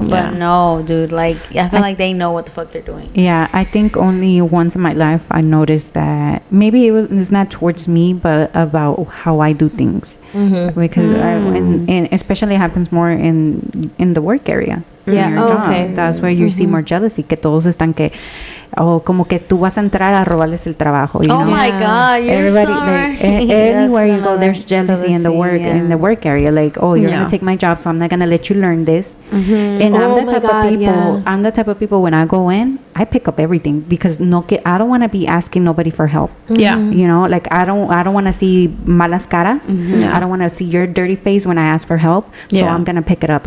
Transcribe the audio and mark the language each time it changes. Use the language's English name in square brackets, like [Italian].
[English] But no, dude, like, I feel like they know what the fuck they're doing. Yeah, I think only once in my life I noticed that maybe it's not towards me, but about how I do things. Because and especially happens more in the work area. Yeah, That's where you see more jealousy, [Spanish] que todos están que como que tú vas a entrar a robarles el trabajo. [English] You know? My God, you're everybody sorry. like anywhere you go, there's jealousy in the work area. Like, you're gonna take my job, so I'm not gonna let you learn this. And I'm the type of people. Yeah. I'm the type of people when I go in, I pick up everything because I don't want to be asking nobody for help. Yeah, you know, like I don't want to see [Spanish] malas caras. [English] I don't want to see your dirty face when I ask for help. So I'm gonna pick it up.